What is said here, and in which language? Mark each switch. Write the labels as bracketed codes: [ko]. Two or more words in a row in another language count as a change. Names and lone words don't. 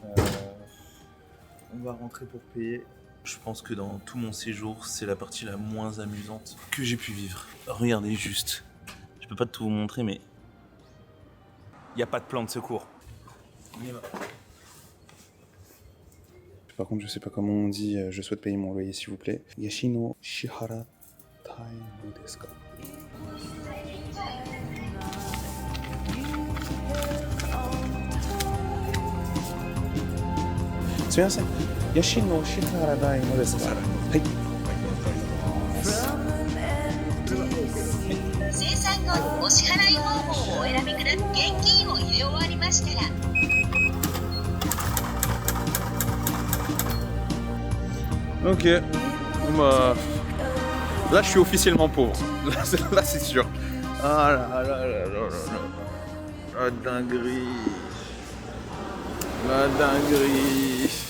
[fr] On va rentrer pour payer. Je pense que dans tout mon séjour, c'est la partie la moins amusante que j'ai pu vivre. Regardez juste. Je peux pas tout vous montrer, mais il n'y a pas de plan de secours. Par contre, je sais pas comment on dit je souhaite payer mon loyer, s'il vous plaît. [ja] 家賃支払いたいですか? Sumimasen. 家賃支払いたいですか? はい. 精算後、お支払い方法をお選びください。現金を入れ終わりましたら、 [fr] Ok. Bah, là, je suis officiellement pauvre. Là, c'est sûr. Ah là là là là là là. La dinguerie. La dinguerie.